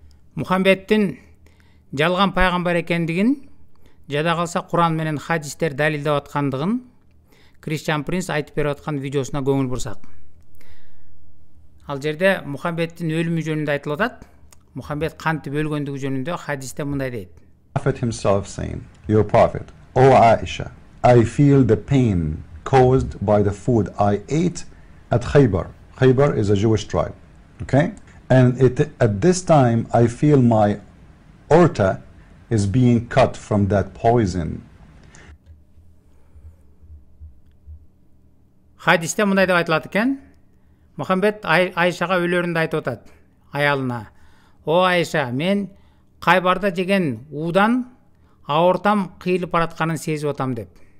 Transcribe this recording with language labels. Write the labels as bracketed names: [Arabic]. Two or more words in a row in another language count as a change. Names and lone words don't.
[Kyrgyz] Мухаммедтин жалган пайгамбар экендигин, жада калса Куран менен хадистер далилдеп аткандыгын Christian Prince айтып берип аткан видеосуна көңүл бурсак. Ал жерде Мухаммедтин өлүмү жөнүндө айтылып атат. Мухаммед кантип өлгөндүгү жөнүндө хадисте мындай дейт. [English] Prophet himself saying, "Your prophet, O Aisha, I feel the pain caused by the food I ate at Khaybar." Khaybar is a Jewish tribe, okay? And at this time, I feel my aorta is being cut from that poison. [Kyrgyz] Хадисте мындай деп айтылат экен. Мухаммед Айшага өлөрүндө айтып атат аялына. О Айша, мен Кайбарда жеген уудан аортам кыйылып баратканын сезип атам деп.